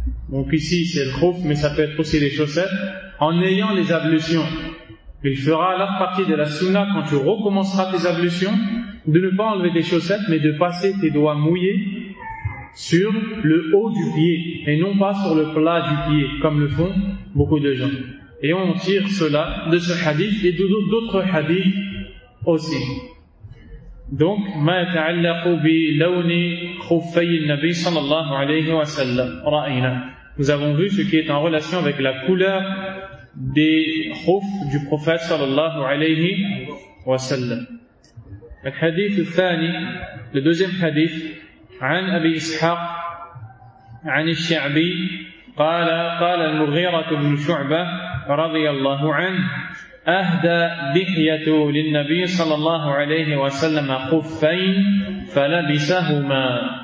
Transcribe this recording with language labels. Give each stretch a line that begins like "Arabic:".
French: Donc ici c'est le khuf, mais ça peut être aussi les chaussettes. En ayant les ablutions, il fera alors partie de la sunna quand tu recommenceras tes ablutions de ne pas enlever tes chaussettes, mais de passer tes doigts mouillés sur le haut du pied et non pas sur le plat du pied comme le font beaucoup de gens. Et on tire cela de ce hadith et d'autres hadiths aussi.
Arabic: Donc ما يتعلق بلون خفي النبي صلى الله عليه وسلم رأينا.
French: Nous avons vu ce qui est en relation avec la couleur des khuf du prophète
Arabic: sallallahu alayhi wa sallam. Al-hadith al-thani,
French: le deuxième hadith,
Arabic: عن أبي إسحاق عن الشعبي قال المغيرة بن شعبة رضي الله عنه أهدى دحية للنبي صلى الله عليه وسلم خفين فلبسهما.